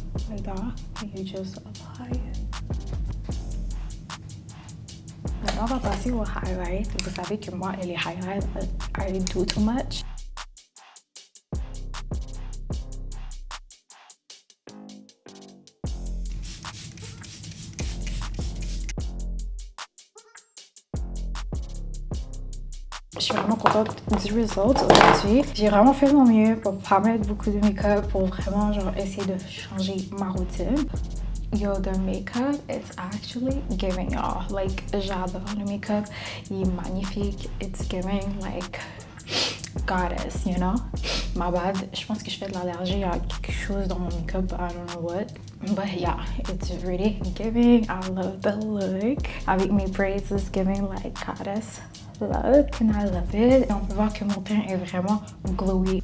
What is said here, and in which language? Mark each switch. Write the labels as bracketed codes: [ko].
[en] Like that, and you just apply it. [fr] Maintenant, on va passer au highlight. Vous savez que moi et les highlights, [en] I do too much. [fr] Je suis vraiment contente du result aujourd'hui. J'ai vraiment fait mon mieux pour pas mettre beaucoup de make-up, pour vraiment genre essayer de changer ma routine. [en] Yo, the makeup is actually giving y'all. Like, [fr] j'adore le make-up. Il est magnifique. [en] It's giving like goddess, you know? My bad. [fr] Je pense que je fais de l'allergie à quelque chose dans mon make-up. [en] I don't know what. But yeah, it's really giving. I love the look. [fr] Avec mes braids, [en] it's giving like goddess look and I love it. [fr] Et on peut voir que mon teint est vraiment glowy.